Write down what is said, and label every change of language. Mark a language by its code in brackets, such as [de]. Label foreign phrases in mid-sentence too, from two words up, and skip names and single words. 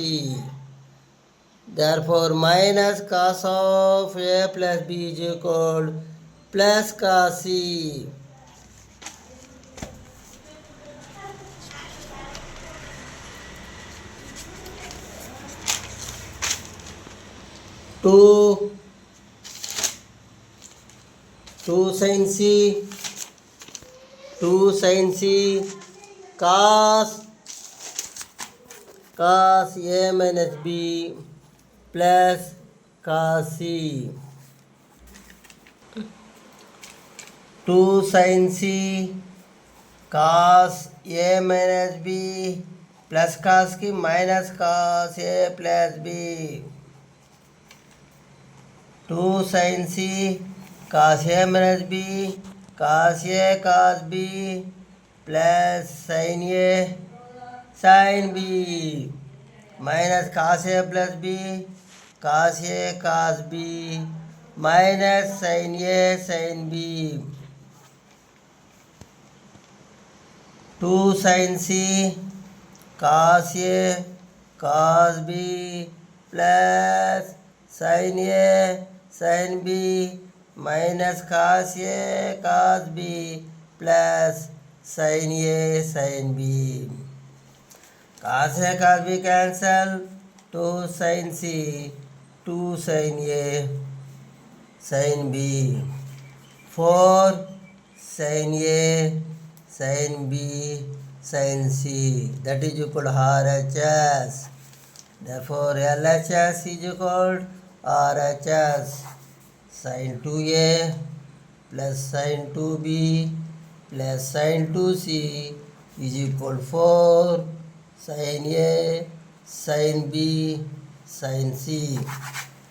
[en] Therefore, minus cos of a plus b is equal plus cos c. Two sin c cos a minus b plus cos c. 2 sin c cos a minus b plus cos की minus cos a plus b. 2 sin c cos a minus b cos a cos b plus sin a sin b minus cos a plus b cos a cos b minus sin a sin b. 2 sin c cos a cos b plus sin a sin b minus cos a cos b plus sin a sin b. Cos a cos b cancel, 2 sin c 2 sin a sin b, 4 sin a sin b sin c, that is equal to RHS. Therefore, LHS is equal to RHS. Sin 2a plus sin 2b plus sin 2c is equal to 4 sin a sin b sin c.